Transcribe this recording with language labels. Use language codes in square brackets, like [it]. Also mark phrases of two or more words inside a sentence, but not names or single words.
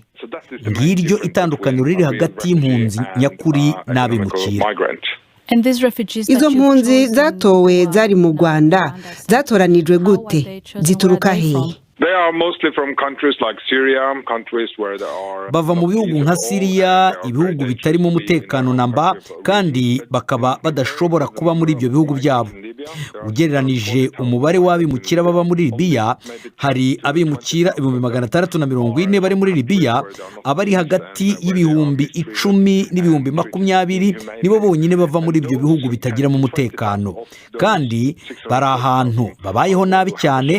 [rw] Ngiryo itandukaniro riri hagati y'impunzi nyakuri n'abimukira. Izo mpunzi zatowe zari mu Rwanda zatoranijwe gute? Zituruka hehe? Bava mu bihugu nka Syria, ibihugu bitarimo umutekano namba, kandi bakaba badashobora kuba muri ibyo bihugu byabo. Ugereranije umubare w'abimukira baba muri Libya, hari abimukira 640 bari muri Libya, abari hagati y'ibihumbi 10 n'ibihumbi 20 nibo bonyine bava muri ibyo bihugu bitagiramo umutekano, kandi bari ahantu babayeho nabi cyane.